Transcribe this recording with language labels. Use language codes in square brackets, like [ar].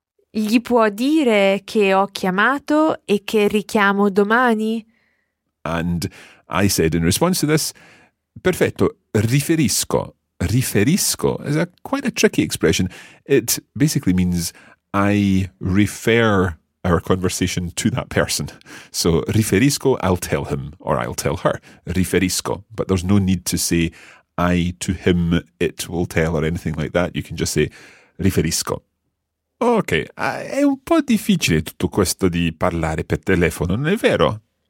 [it] Gli può dire che ho chiamato e che richiamo domani. [en] And I said in response to this, [it] perfetto, riferisco. [en] Riferisco is quite a tricky expression. It basically means I refer our conversation to that person. So riferisco, I'll tell him or I'll tell her. Riferisco. But there's no need to say I to him, it will tell or anything like that. You can just say riferisco. [it] Ok, è un po' difficile tutto questo di parlare per telefono, non è vero?